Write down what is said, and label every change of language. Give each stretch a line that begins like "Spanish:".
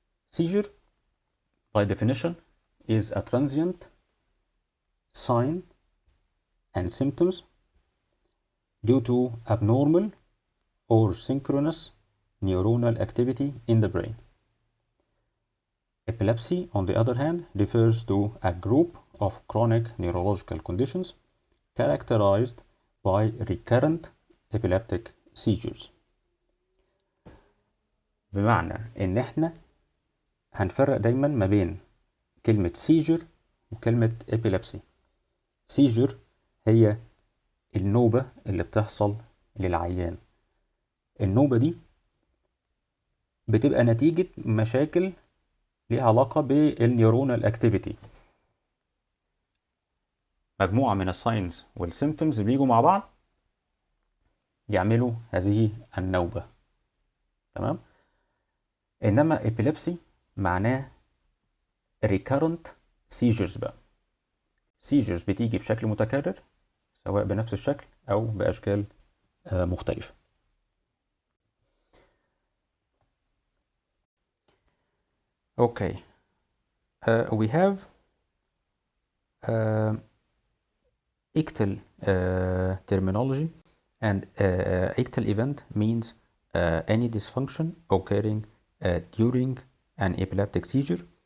English: Seizure, by definition, is a transient sign and symptoms due to abnormal or synchronous neuronal activity in the brain. Epilepsy, on the other hand, refers to a group of chronic neurological conditions characterized by recurrent epileptic seizures.
Arabic: بمعنى إن إحنا هنفرق دايما ما بين كلمة seizure وكلمة epilepsy. seizure هي النوبة اللي بتحصل للعيان. النوبة دي بتبقى نتيجة مشاكل ليها علاقة بالنيورونال اكتيفيتي. مجموعة من الساينز والسيمتومز بيجوا مع بعض يعملوا هذه النوبة. تمام؟ إنما epilepsy معناه recurrent seizures بقى. seizures بتيجي بشكل متكرر سواء بنفس الشكل أو بأشكال مختلفة.
English: Okay, we have ictal terminology, and ictal event means any dysfunction occurring during an epileptic seizure.